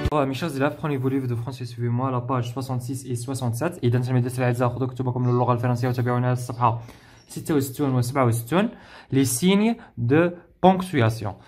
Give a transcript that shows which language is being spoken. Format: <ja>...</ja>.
<fr>Mes chers élèves, prenez vos livres de français, suivez-moi à la page 66 et 67.</fr> <ar>إذا تلاميذ الأعزاء خذوا كتبكم للغة الفرنسية وتابعونا على الصفحة 66 و 67.</ar> <fr>Les signes de ponctuation.</fr>